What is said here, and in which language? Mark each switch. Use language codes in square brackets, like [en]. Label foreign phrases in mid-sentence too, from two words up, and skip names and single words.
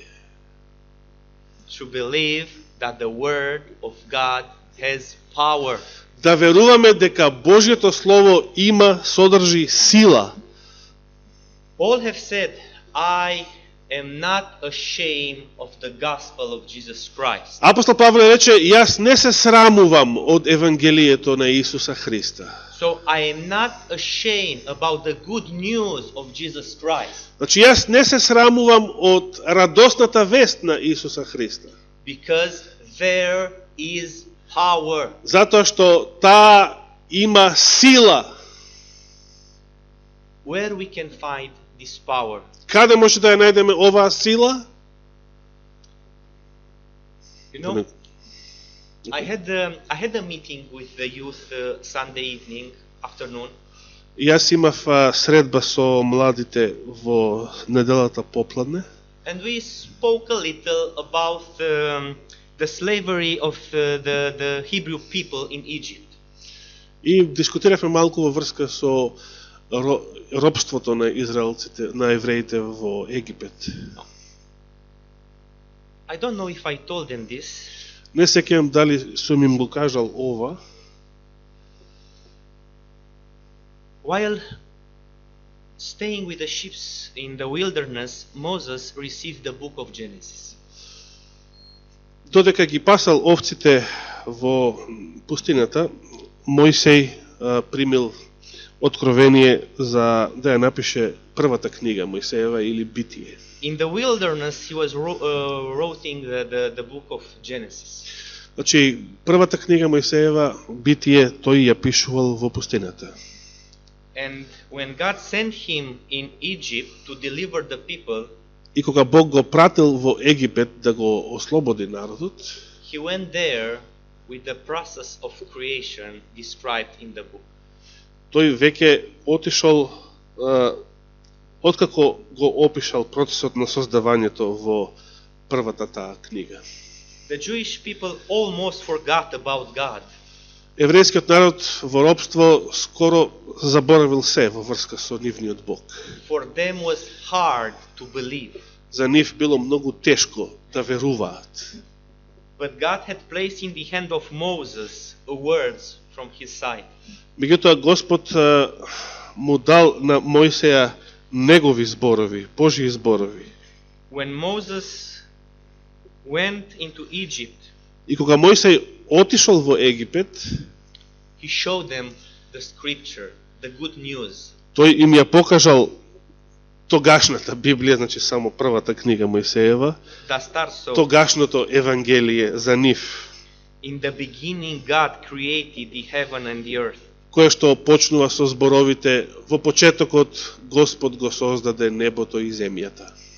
[en] To believe that the Word of God has power. [mk] Да веруваме дека Божјето Слово има, содржи сила. [en] Paul have said, I am not ashamed of the gospel of Jesus Christ. [mk] Апостол Павле рече, јас не се срамувам од Евангелието на Исуса Христа. [en] So I am not ashamed about the good news of Jesus Christ. [mk] Значи, јас не се срамувам од радосната вест на Исуса Христа. [en] Because there is power. [mk] Затоа што таа има сила. [en] Where we can find this power? [mk] Каде може да ја најдеме оваа сила? [en] You know, I had a meeting with the youth Sunday evening afternoon, [mk] Јас имав средба со младите во неделата попладне [en] and we spoke a little about the slavery of the Hebrew people in Egypt. [mk] и дискутиравме малку во врска со робството на израелците, на евреите во Египет. [en] I don't know if I told them this, [mk] Не сеќавам дали сум им го кажал ова. [en] while staying with the sheep in the wilderness, Moses received the book of Genesis. [mk] Додека ги пасал овците во пустината, Мојсей примил откровение за да ја напише првата книга Мојсеева или Битие. [en] In the wilderness, he was writing the book of Genesis. [mk] Значи, првата книга Мојсеева, Битие, тој ја пишувал во пустината. [en] And when God sent him in Egypt to deliver the people, [mk] И кога Бог го пратил во Египет да го ослободи народот, [en] he went there with the process of creation described in the book. [mk] тој веќе отишол, откако го опишал процесот на создавањето во првата таа книга. [en] The Jewish people almost forgot about God. [mk] Еврејскиот народ во робство скоро заборавил се во врска со нивниот Бог. [en] For them was hard to believe. [mk] За нив било многу тешко да веруваат. [en] But God had placed in the hand of Moses words from his side. [mk] Меѓутоа Господ му дал на Мојсеја негови зборови, Божји зборови. [en] When Moses went into Egypt, [mk] И кога Мојсей отишол во Египет, [en] he showed them the scripture, the good news. [mk] тој им ја покажал тогашната Библија, значи само првата книга Мојсеева, [en] That starts so. [mk] тогашното Евангелие за нив, [en] In the beginning, God created the heaven and the earth. [mk] кое што почнува со зборовите во почетокот Господ го создаде небото и земјата.